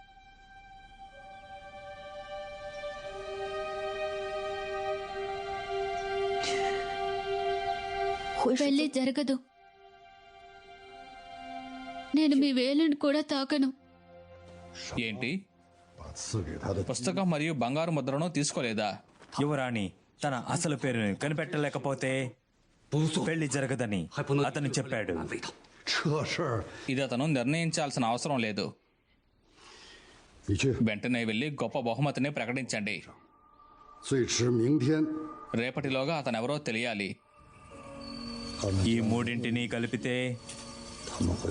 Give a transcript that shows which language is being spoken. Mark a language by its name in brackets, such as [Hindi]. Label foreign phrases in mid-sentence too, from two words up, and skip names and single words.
[Telugu] పెళ్లి జరగదు. నేను మీ వేలుని కూడా తాకను. ఏంటి, [Chinese] 把赐给他的 [Telugu] పుస్తకం మరియు బంగారు ముద్రను తీసుకోలేదా? యువరాణి తన అసలు పేరుని కనిపెట్టలేకపోతే పెళ్లి జరగదని అతను చెప్పాడు. [Chinese] 这事儿， [Telugu] ఇది అతను నిర్ణయించాల్సిన అవసరం లేదు. [Chinese] 你去， [Telugu] వెంటనే వెళ్ళి గొప్ప బహుమతిని ప్రకటించండి. [Chinese] 最迟明天 [Telugu] రేపటిలోగా అతనెవరో తెలియాలి. [Chinese] 他们 [Telugu] ఈ మూడింటిని కలిపితే [Chinese] 他们会